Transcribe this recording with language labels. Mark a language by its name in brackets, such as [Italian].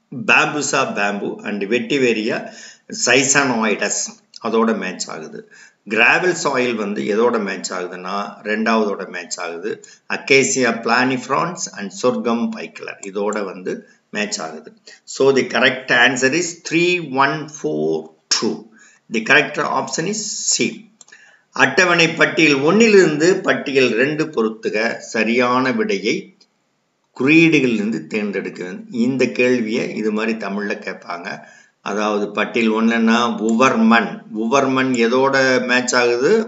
[Tamil] பேம்புசா bamboo and வெட்டிவேரியா சைசானோய்டஸ் அதோட match ஆகுது. Gravel soil வந்து எதோட மேட்ச் ஆகுதுன்னா 2வதோட மேட்ச் ஆகுது. அக்கேசியா பிளானிஃப்ரான்ஸ் அண்ட் சொர்க்கம் பைக்கலர் இதோட வந்து மேட்ச் ஆகுது. [English] So the correct answer is 3142. The correct option is C. [Tamil] அட்டவணை பட்டியல் 1லிருந்து பட்டியல் 2 பொறுத்துக சரியான விடையை குறியீடுகளிலிருந்து தேர்ந்தெடுக்க. இந்த கேள்வியை இது மாதிரி தமிழ்ல கேட்பாங்க. அதாவது பட்டியல் 1ன்னா உவர்மன். உவர்மன் எதோட மேட்ச் ஆகுது?